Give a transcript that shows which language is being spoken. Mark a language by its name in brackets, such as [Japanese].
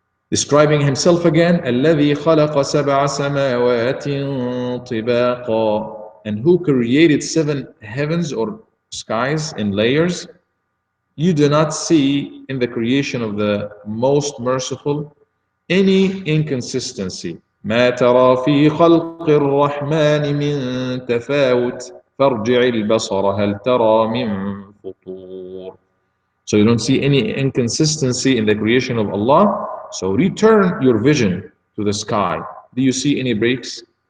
[English] Describing himself again, [Arabic] الذي خلق سبع سماوات طباقا, [English] and who created 7 heavens or skies in layers. You do not see in the creation of the most merciful any inconsistency. [Arabic] ما ترى في خلق الرحمن من تفاوت فارجع البصر هل ترى من فطور. [English] So you don't see any inconsistency in the creation of Allah. So return your vision to the sky. Do you see any breaks?